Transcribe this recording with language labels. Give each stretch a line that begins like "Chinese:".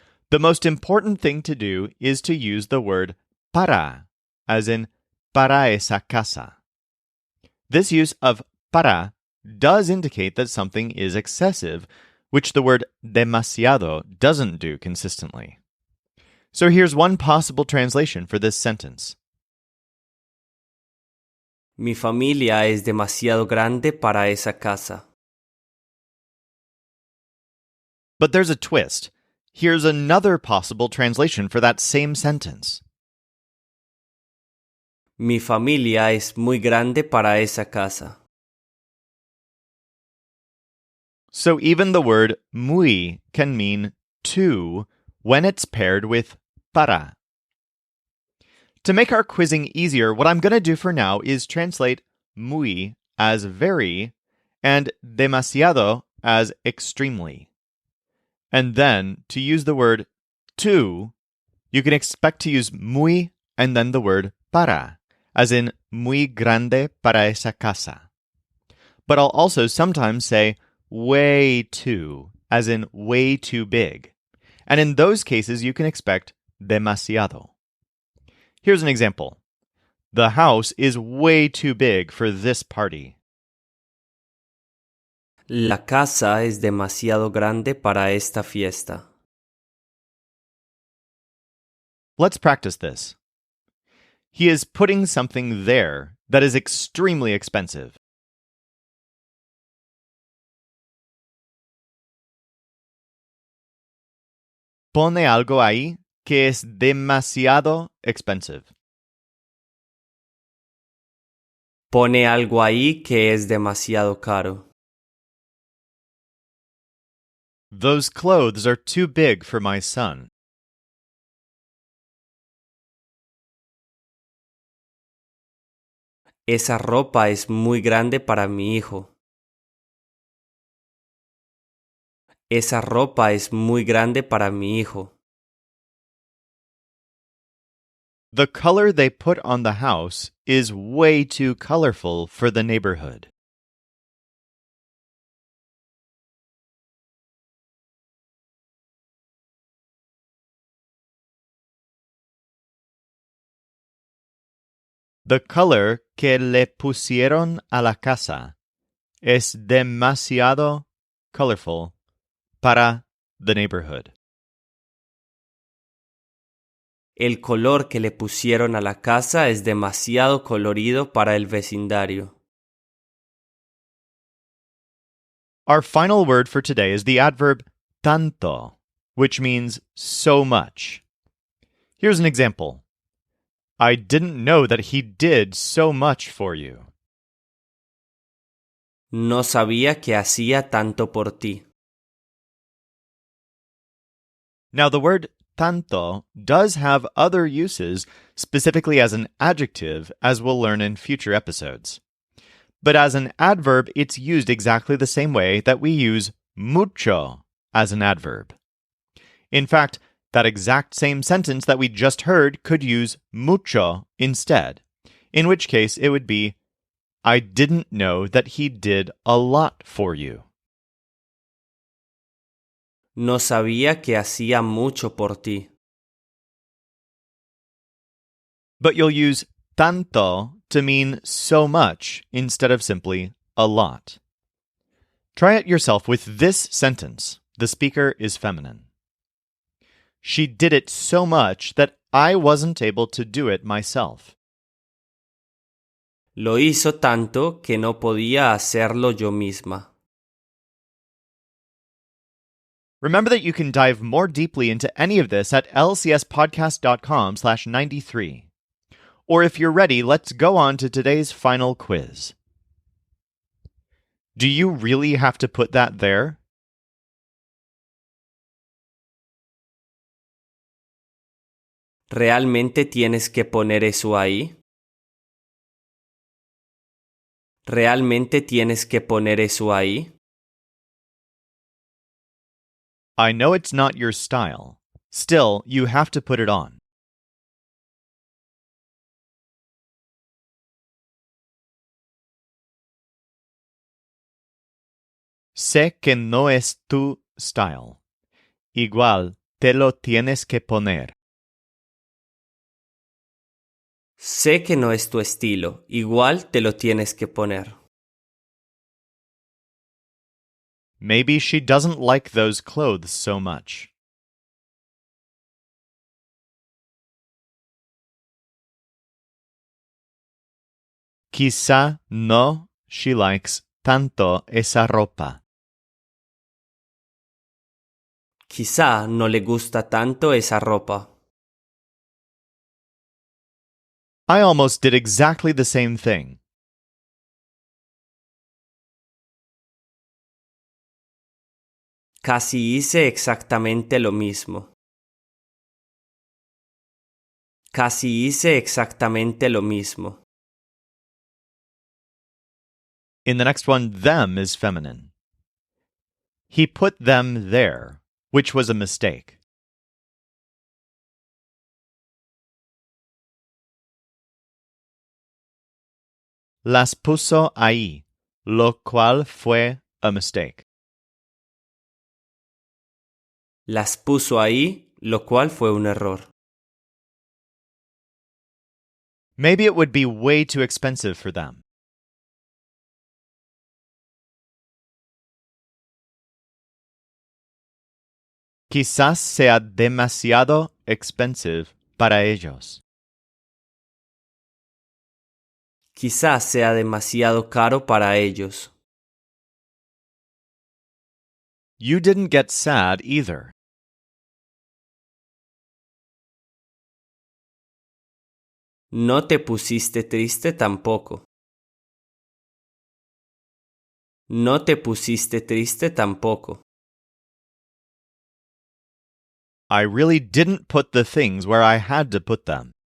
English: The most important thing to do is to use the word para, as in
Spanish: para esa casa.
English: This use of para does indicate that something is excessive, which the word demasiado doesn't do consistently. So here's one possible translation for this sentence.
Spanish: Mi familia es demasiado grande para esa casa.
English: But there's a twist. Here's another possible translation for that same sentence.
Spanish: Mi familia es muy grande para esa casa.
English: So even the word muy can mean too when it's paired with para. To make our quizzing easier, what I'm going to do for now is translate muy as very and demasiado as extremely. And then, to use the word too, you can expect to use muy and then the word para, as in
Spanish: muy grande para esa casa.
English: But I'll also sometimes say way too, as in way too big. And in those cases, you can expect demasiado. Here's an example. The house is way too big for this party.
Spanish: La casa es demasiado grande para esta fiesta.
English: Let's practice this. He is putting something there that is extremely expensive.
Spanish: Pone algo ahí que es demasiado expensive. Pone algo ahí que es demasiado caro.
English: Those clothes are too big for my son.
Spanish: Esa ropa es muy grande para mi hijo. Esa ropa es muy grande para mi hijo.
English: The color they put on the house is way too colorful for the neighborhood. The color
Spanish: que le pusieron a la casa es demasiado colorful para
English: the neighborhood.
Spanish: El color que le pusieron a la casa es demasiado colorido para el vecindario.
English: Our final word for today is the adverb tanto, which means so much. Here's an example. I didn't know that he did so much for you.
Spanish: No sabía que hacía tanto por ti.
English: Now, the word tanto does have other uses, specifically as an adjective, as we'll learn in future episodes. But as an adverb, it's used exactly the same way that we use mucho as an adverb. In fact, that exact same sentence that we just heard could use mucho instead, in which case it would be, I didn't know that he did a lot for you.
Spanish: No sabía que hacía mucho por ti.
English: But you'll use tanto to mean so much instead of simply a lot. Try it yourself with this sentence. The speaker is feminine. She did it so much that I wasn't able to do it myself.
Spanish: Lo hizo tanto que no podía hacerlo yo misma.
English: Remember that you can dive more deeply into any of this at lcspodcast.com/93. Or if you're ready, let's go on to today's final quiz. Do you really have to put that there?
Spanish: ¿Realmente tienes que poner eso ahí? ¿Realmente tienes que poner eso ahí?
English: I know it's not your style. Still, you have to put it on.
Spanish: Sé que no es tu style. Igual, te lo tienes que poner. Sé que no es tu estilo, igual te lo tienes que poner.
English: Maybe she doesn't like those clothes so much.
Spanish: Quizá no
English: she likes
Spanish: tanto esa ropa. Quizá no le gusta tanto esa ropa.
English: I almost did exactly the same thing.
Spanish: Casi hice exactamente lo mismo. Casi hice exactamente lo mismo.
English: In the next one, them is feminine. He put them there, which was a mistake.
Spanish: Las puso ahí, lo cual fue
English: a mistake.
Spanish: Las puso ahí, lo cual fue un error.
English: Maybe it would be way too expensive for them.
Spanish: Quizás sea demasiado expensive para ellos. Quizás sea demasiado caro para ellos.
English: You didn't get sad either.
Spanish: No te pusiste triste tampoco. No te pusiste triste tampoco.
English: I really didn't put the things where I had to put them.